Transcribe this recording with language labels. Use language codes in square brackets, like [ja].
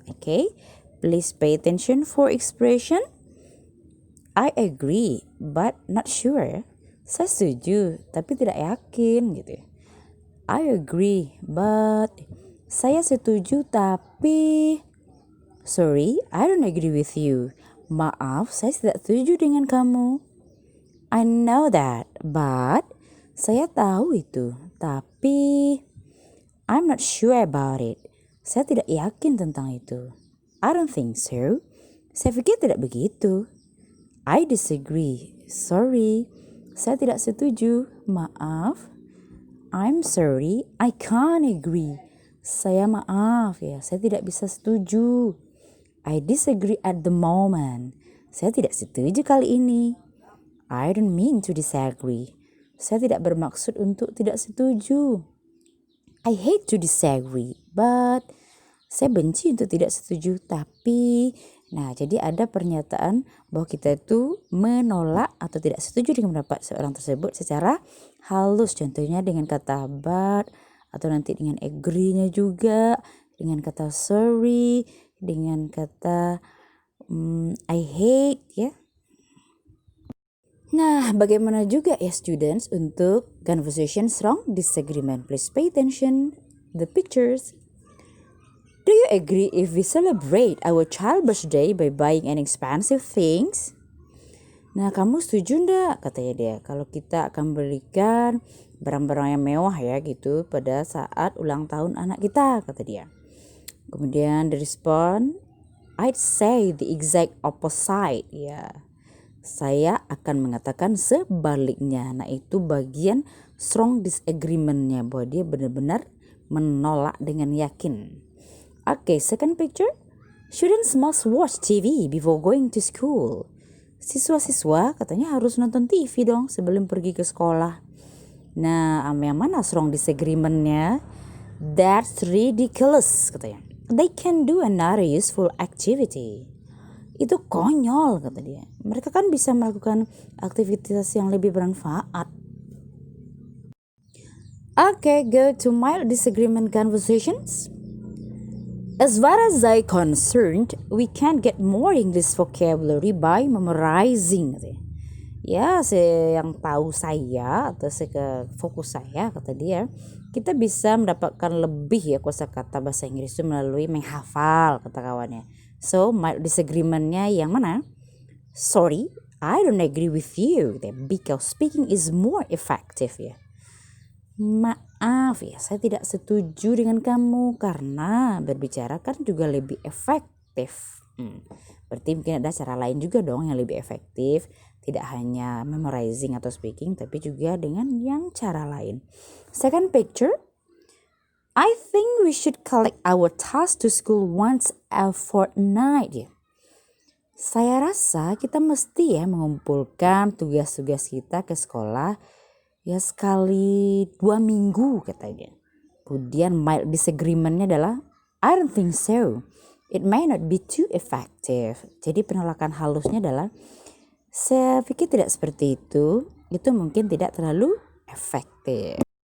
[en] Okay, please pay attention for expression. I agree but not sure. [id] Saya setuju tapi tidak yakin gitu. [en] I agree but, [id] saya setuju tapi, [en] sorry, I don't agree with you. [id] Maaf, saya tidak setuju dengan kamu. [en] I know that but, [id] saya tahu itu, tapi [en] I'm not sure about it. [id] Saya tidak yakin tentang itu. [en] I don't think so. [id] Saya pikir tidak begitu. [en] I disagree. Sorry. [id] Saya tidak setuju. Maaf. [en] I'm sorry. I can't agree. [id] Saya maaf ya. Saya tidak bisa setuju. [en] I disagree at the moment. [id] Saya tidak setuju kali ini. [en] I don't mean to disagree. [id] Saya tidak bermaksud untuk tidak setuju. [en] I hate to disagree, but, [id] saya benci untuk tidak setuju, tapi. Nah, jadi ada pernyataan bahwa kita itu menolak atau tidak setuju dengan pendapat seorang tersebut secara halus. Contohnya dengan kata but, atau nanti dengan agree-nya juga, dengan kata sorry, dengan kata I hate ya. Nah, bagaimana juga ya students untuk conversation strong disagreement? [en] Please pay attention the pictures. Do you agree if we celebrate our child's birthday by buying an expensive things? [id] Nah, kamu setuju enggak, katanya dia, kalau kita akan berikan barang-barang yang mewah ya gitu pada saat ulang tahun anak kita, kata dia. Kemudian direspon, [en] I'd say the exact opposite. [id] Ya, saya akan mengatakan sebaliknya. Nah, itu bagian strong disagreement-nya, bahwa dia benar-benar menolak dengan yakin. [en] Okay, second picture. Students must watch TV before going to school. [id] Siswa-siswa katanya harus nonton TV dong sebelum pergi ke sekolah. Nah, yang mana strong disagreement-nya? [en] That's ridiculous, katanya. They can do another useful activity. [id] Itu konyol, kata dia. Mereka kan bisa melakukan aktivitas yang lebih bermanfaat. [en] Okay, go to mild disagreement conversations. As far as I'm concerned, we can get more English vocabulary by memorizing. [id] Ya, yang tahu saya atau fokus saya, kata dia, kita bisa mendapatkan lebih ya kosakata bahasa Inggris itu melalui menghafal, kata kawannya. So, my disagreement-nya yang mana? [en] Sorry, I don't agree with you because speaking is more effective ya. [id] Maaf ya, saya tidak setuju dengan kamu karena berbicara kan juga lebih efektif. Berarti mungkin ada cara lain juga dong yang lebih efektif. Tidak hanya memorizing atau speaking, tapi juga dengan yang cara lain. [en] Second picture, I think we should collect our tasks to school once a fortnight. [id] Ya. Saya rasa kita mesti ya mengumpulkan tugas-tugas kita ke sekolah ya sekali 2 minggu, katanya. Kemudian mild disagreement-nya adalah [en] I don't think so. It may not be too effective. [id] Jadi penolakan halusnya adalah saya pikir tidak seperti itu mungkin tidak terlalu efektif.